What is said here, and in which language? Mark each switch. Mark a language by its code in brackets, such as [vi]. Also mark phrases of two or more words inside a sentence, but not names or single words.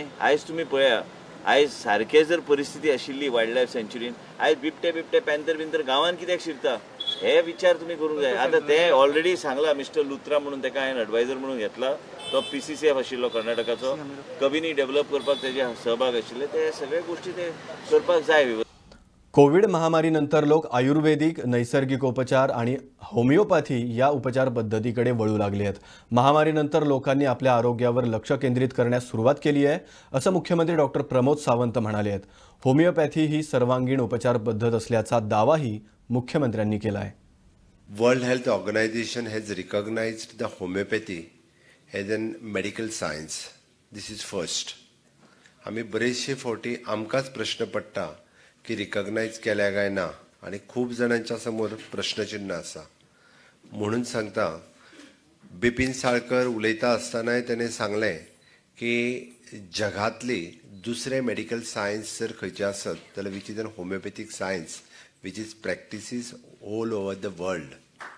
[kok] आयज तुमी पळया आयज सारकें जर परिस्थिती आशिल्ली [en] wild life [kok] सँच्युरीन आयज बिबटे पॅन्थर गांवांत कित्याक शिरता हे विचार तुमी करूंक जाय. आतां ते ऑलरेडी सांगला मिस्टर लुत्रा म्हणून ताका हांवें एडवायजर म्हणून घेतला. तो PCCF आशिल्लो कर्नाटकाचो. कबिनी डेव्हलप करपाक तेजे सहभाग आशिल्ले. ते सगळे गोश्टी ते करपाक जाय. [mr] कोविड महामारीनंतर लोक आयुर्वेदिक नैसर्गिक उपचार आणि होमिओपॅथी या उपचार पद्धतीकडे वळू लागले आहेत. महामारीनंतर लोकांनी आपल्या आरोग्यावर लक्ष केंद्रित करण्यास सुरुवात केली आहे असं मुख्यमंत्री डॉक्टर प्रमोद सावंत म्हणाले आहेत. होमिओपॅथी ही सर्वांगीण उपचार पद्धत असल्याचा दावाही मुख्यमंत्र्यांनी केला आहे. [en] World Health Organization has recognized the homeopathy as an medical science. This is first. [kok] आम्ही बरेचशे फावटी आमकांच प्रश्न पडटा की रिकॉग्नाइज केल्या काय ना आणि खूप जणांच्या समोर प्रश्नचिन्ह आसा. म्हणून सांगता बिपिन साळकर उलयता आसतनाय ताणें सांगलें की जगातली दुसरे [en] medical science [kok] जर खंयचे आसत जाल्यार [en] which is an homeopathic science which is practices all over the world.